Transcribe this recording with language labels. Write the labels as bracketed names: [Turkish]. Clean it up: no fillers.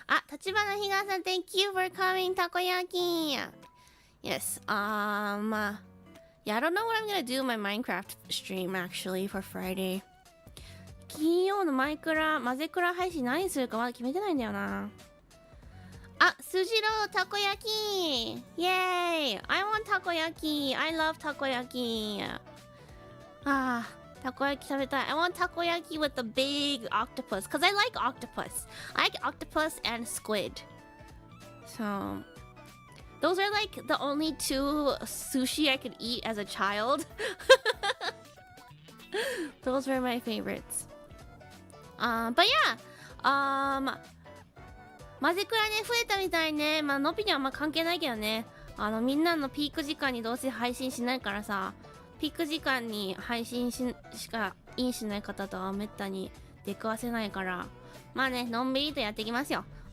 [English] 立花ひがさん、Thank you for coming. たこ焼き。Yes. Yeah, I don't know what I'm gonna do my Minecraft stream actually for Friday. [Japanese] 金曜のマイクラ、マゼクラ配信何するかまだ決めてないんだよな。スジロー、たこ焼き。イェーイ。 [English] I want たこ焼き。I love たこ焼き。 [Japanese] Takoyaki 食べたい. [English] I want takoyaki with the big octopus because I like octopus. I like octopus and squid. So those are like the only two sushi I could eat as a child. Those were my favorites. But yeah. [Japanese] マゼクラね、増えたみたいね。のびにはあんま関係ないけどね。みんなのピーク時間にどうせ配信しないからさ。ピーク時間に配信しかインしない方とはめったに出くわせないからまあねのんびりとやっていきますよ